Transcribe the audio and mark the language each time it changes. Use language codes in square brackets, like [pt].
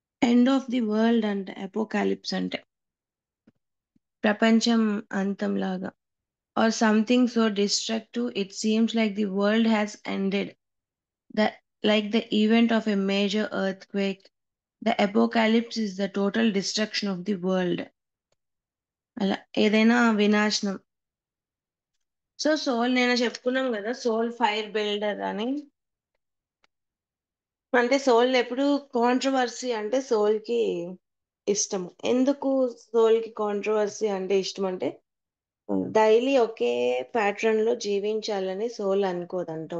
[en] end of the world [te] అంటే apocalypse అంటే ప్రపంచం అంతం లాగా. [en] Or something so destructive it seems like the world has ended. That like the event of a major earthquake, the apocalypse is the total destruction of the world. [te] అలా ఏదైనా వినాశనం. So soul నేను చెప్పుకున్నాం కదా, సోల్ ఫైర్ బిల్డర్ అని. అంటే soul ఎప్పుడు controversy అంటే సోల్ కి ఇష్టం. ఎందుకు సోల్ కి కాంట్రవర్సీ అంటే ఇష్టం అంటే డైలీ ఒకే ప్యాటర్న్ లో జీవించాలని సోల్ అనుకోదంట.